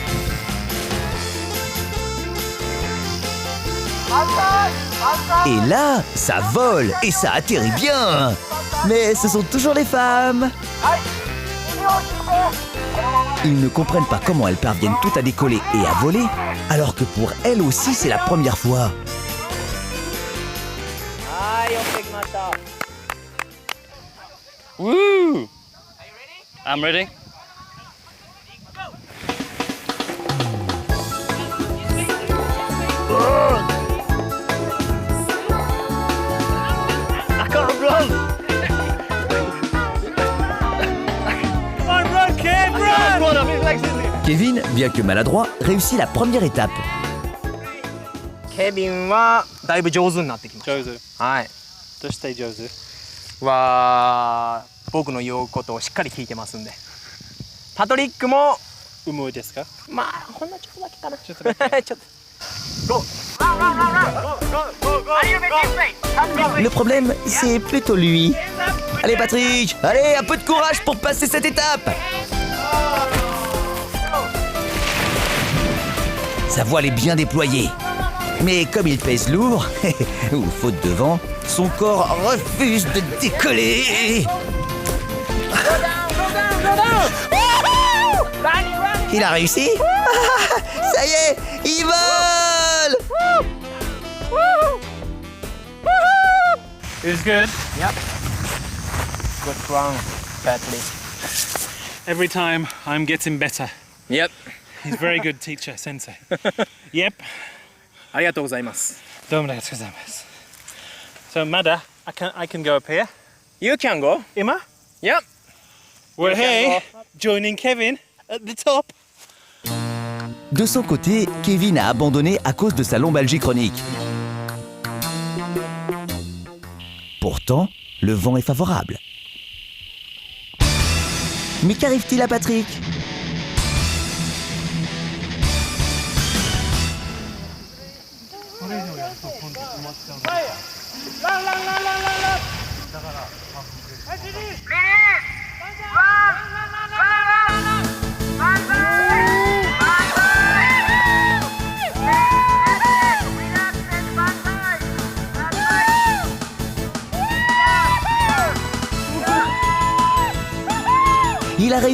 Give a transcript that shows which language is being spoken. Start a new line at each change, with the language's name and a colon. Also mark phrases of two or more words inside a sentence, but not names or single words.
French: Et là, ça vole et ça atterrit bien. Mais ce sont toujours les femmes. Ils ne comprennent pas comment elles parviennent toutes à décoller et à voler, alors que pour elles aussi c'est la première fois.
Japanese: はい、OK きました。 Woo!
English: I'm ready. I can't run. Come on, run, kid, run! Run, I'm in legs in there.
French: Kevin, bien que maladroit, réussit la première étape.
Japanese: ケビンはだいぶ上手になってきまし Jozu. た。はい。
English: Just stay Jozu.
Japanese: 僕の言うことをしっかり聞いてますんで。パトリックもうむいですか? まあほんのちょっとだけかな。ちょっとだけ。ちょっと。ゴー。
French: Le problème, c'est plutôt lui. Allez Patrick, allez, un peu de courage pour passer cette étape. Sa voile est bien déployée. Mais comme il pèse lourd, ou faute de vent, son corps refuse de décoller. Il a réussi. Ça y est, il vole.
English: It was good. Good run, Patrick. Every time I'm getting better. Yep. He's very good teacher, sensei. Yep.
Japanese: ありがとうございます。どうもありがとうございます.
English: So Mada, I can go up here. You can go. Ima, Yep. we're You can here joining Kevin at the top.
French: De son côté, Kevin a abandonné à cause de sa lombalgie chronique. Pourtant, le vent est favorable. Mais qu'arrive-t-il à Patrick ? Il a réussi